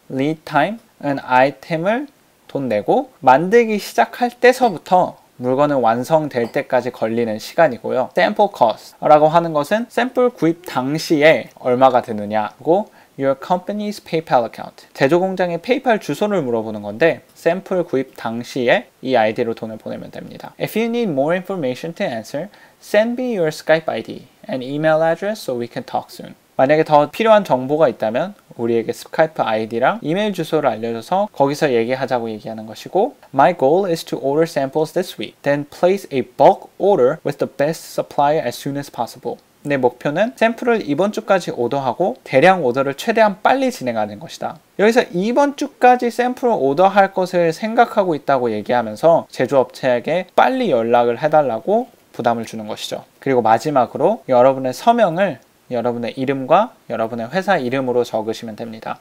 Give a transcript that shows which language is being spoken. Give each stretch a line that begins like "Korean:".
Korean: Lead time은 아이템을 돈 내고 만들기 시작할 때서부터 물건은 완성될 때까지 걸리는 시간이고요. Sample cost 라고 하는 것은 샘플 구입 당시에 얼마가 드느냐고
English: Your company's PayPal account.
Korean: 제조 공장의 페이팔 주소를 물어보는 건데 샘플 구입 당시에 이 아이디로 돈을 보내면 됩니다.
English: If you need more information to answer, send me your Skype ID and email address so we can talk soon.
Korean: 만약에 더 필요한 정보가 있다면 우리에게 스카이프 아이디랑 이메일 주소를 알려줘서 거기서 얘기하자고 얘기하는 것이고
English: My goal is to order samples this week. Then place a bulk order with the best supplier as soon as possible.
Korean: 내 목표는 샘플을 이번 주까지 오더하고 대량 오더를 최대한 빨리 진행하는 것이다. 여기서 이번 주까지 샘플을 오더할 것을 생각하고 있다고 얘기하면서 제조업체에게 빨리 연락을 해달라고 부담을 주는 것이죠. 그리고 마지막으로 여러분의 서명을 여러분의 이름과 여러분의 회사 이름으로 적으시면 됩니다.